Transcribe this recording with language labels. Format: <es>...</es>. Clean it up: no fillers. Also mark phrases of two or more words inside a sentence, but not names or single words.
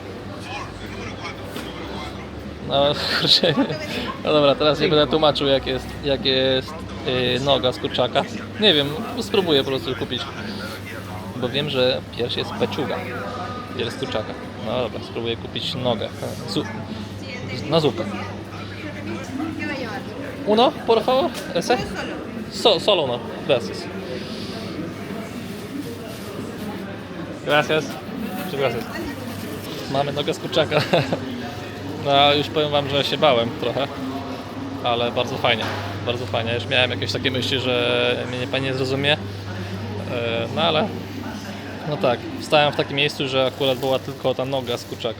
<pl>No kurczę. No dobra, teraz nie będę tłumaczył, jak jest noga z kurczaka. Nie wiem, spróbuję po prostu kupić. Bo wiem, że pierś jest peczuga. Pierś z kurczaka. No dobra, spróbuję kupić nogę. Na zupę.</pl> <es>Uno, por favor, ese? Solo uno, gracias. Gracias. Gracias.</es> <pl>Mamy nogę z kurczaka. No już powiem wam, że się bałem trochę. Ale bardzo fajnie. Bardzo fajnie. Już miałem jakieś takie myśli, że mnie pani nie zrozumie. No ale... No tak, wstałem w takim miejscu, że akurat była tylko ta noga z kurczaka.</pl>